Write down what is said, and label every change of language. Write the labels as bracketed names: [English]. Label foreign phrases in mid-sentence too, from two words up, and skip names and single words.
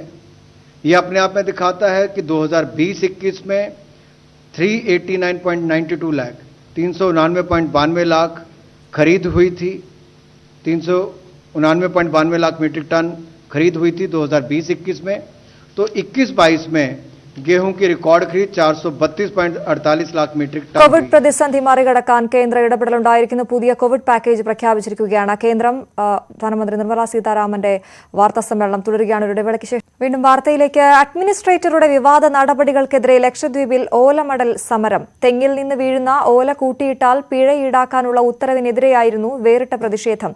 [Hindi] यह अपने आप में दिखाता है कि 2020-21 में 389.92 लाख 399.92 लाख खरीद हुई थी, 399.92 लाख [English] metric ton [Hindi] खरीद हुई थी 2020-21 में। तो 21-22 में गेहूं की रिकॉर्ഡ് खरीद 432.48 लाख [English] metric ton. [Malayalam] കോവിഡ് പ്രതിസന്ധി മറികടക്കാൻ കേന്ദ്ര ഇടപെടലുണ്ടായിരിക്കുന്ന പുതിയ കോവിഡ് പാക്കേജ് പ്രഖ്യാപിച്ചിരിക്കുകയാണ് കേന്ദ്രം. ധനമന്ത്രി നിർമ്മല സീതാരാമന്റെ വാർത്താ സമ്മേളനം തുടരുകയാണ്. ഒരു ഇടവേളയ്ക്ക് ശേഷം വീണ്ടും വാർത്തയിലേക്ക്. അഡ്മിനിസ്ട്രേറ്ററുടെ വിവാദ നടപടികൾക്കെതിരെ ലക്ഷദ്വീപിൽ ഓലമടൽ സമരം. തെങ്ങിൽ നിന്ന് വീഴുന്ന ഓല കൂട്ടിയിട്ടാൽ പിഴ ഈടാക്കാനുള്ള ഉത്തരവിനെതിരെയായിരുന്നു വേറിട്ട പ്രതിഷേധം.